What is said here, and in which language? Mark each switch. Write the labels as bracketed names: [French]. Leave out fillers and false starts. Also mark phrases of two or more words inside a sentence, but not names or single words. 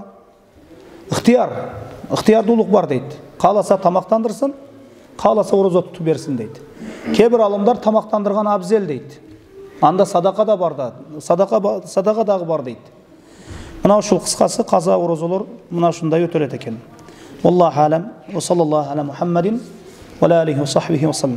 [Kyrgyz] Ыктыярдуулук бар дейт. Кааласа тамактандырсын, кааласа орозо тутуп берсин дейт. Кээ бир алымдар тамактандырган абзел дейт. Анда садака да бар да, садака дагы бар дейт. Мына ушул кыскасы каза орозолор мына ушундай өтөлөт экен. [Arabic] الله أعلم. وصلى الله على محمد وعليه وصحبه وسلم.